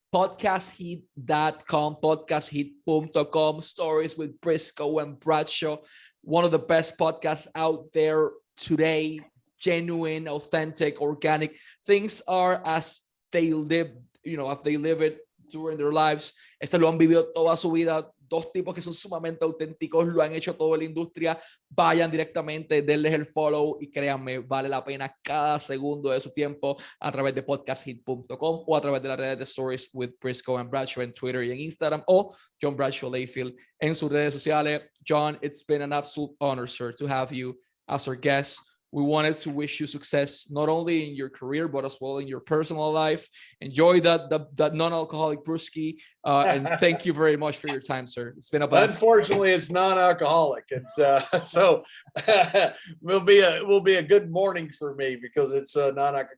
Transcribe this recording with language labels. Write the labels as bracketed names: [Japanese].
[English] podcastheat.com, podcastheat.com, stories with Briscoe and Bradshaw, one of the best podcasts out there today, genuine, authentic, organic. Things are as they live, as they live it during their lives. [Spanish] Lo han vivido toda su vida. Dos tipos que son sumamente auténticos, lo han hecho toda la industria. Vayan directamente, denles el follow y créanme, vale la pena cada segundo de su tiempo a través de podcastheat.com o a través de las redes de Stories with Briscoe and Bradshaw en Twitter y en Instagram, o John Bradshaw Layfield en sus redes sociales. [English] John, it's been an absolute honor, sir, to have you as our guest. We wanted to wish you success, not only in your career, but as well in your personal life. Enjoy that non-alcoholic brewski. And thank you very much for your time, sir. It's been a blast. Unfortunately, it's non-alcoholic. It's so will be a good morning for me because it's non-alcoholic.